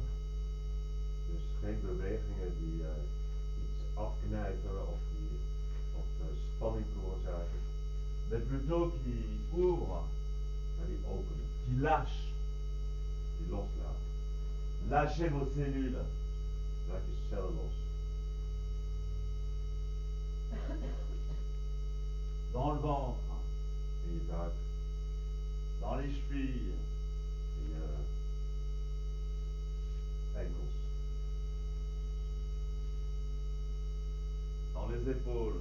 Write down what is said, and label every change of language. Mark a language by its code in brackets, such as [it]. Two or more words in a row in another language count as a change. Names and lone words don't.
[nl] Dus geen bewegingen die iets afknijpen of spanning veroorzaken. [fr] Mais plutôt qui ouvrent, [nl] Maar die openen, [fr] qui lâchent. [nl] die loslaten. [fr] Lâchez vos cellules. [nl] Laat je cellen los. [fr] Dans le ventre, [nl] In je buik, [fr] dans les chevilles, [nl] in je enkels, [fr] dans les épaules.